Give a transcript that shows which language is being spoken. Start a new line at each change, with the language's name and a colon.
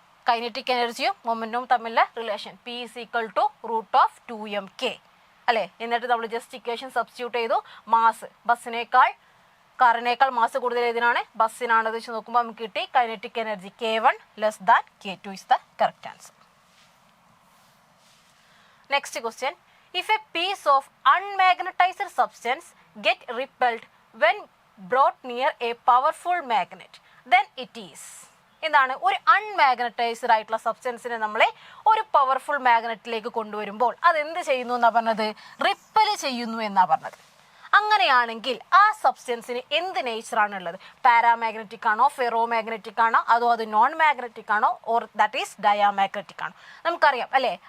Malayalam: Kinetic എനർജിയും മൊമെൻറ്റും തമ്മിലുള്ള relation P is equal to √2mk അല്ലേ? എന്നിട്ട് നമ്മൾ ജസ്റ്റ് ഇക്വേഷൻ സബ്സ്റ്റിറ്റ്യൂട്ട് ചെയ്തു. മാസ് ബസ്സിനേക്കാൾ കാറിനേക്കാൾ മാസ് കൂടുതൽ ഏതിനാണ്? ബസ്സിനാണ്. അത് വെച്ച് നോക്കുമ്പോൾ നമുക്ക് കിട്ടി kinetic energy K1 less than K2 is the correct answer.
English: Next question. If a piece of unmagnetized substance get repelled when brought near a powerful magnet, then it is.
Malayalam: എന്താണ്? ഒരു അൺമാഗ്നറ്റൈസ്ഡ് ആയിട്ടുള്ള സബ്സ്റ്റൻസിനെ നമ്മളെ ഒരു പവർഫുൾ മാഗ്നറ്റിലേക്ക് കൊണ്ടുവരുമ്പോൾ അതെന്ത് ചെയ്യുന്നു എന്നാണ് പറഞ്ഞത്? റിപ്പൽ ചെയ്യുന്നു എന്നാണ് പറഞ്ഞത്. അങ്ങനെയാണെങ്കിൽ ആ സബ്സ്റ്റൻസിന് എന്ത് നേച്ചറാണ് ഉള്ളത്? പാരാമാഗ്നറ്റിക് ആണോ, ഫെറോ മാഗ്നറ്റിക് ആണോ, അതോ അത് നോൺ മാഗ്നറ്റിക് ആണോ, ഓർ ദാറ്റ് ഈസ് ഡയാമാഗ്നറ്റിക് ആണോ? നമുക്കറിയാം അല്ലേ?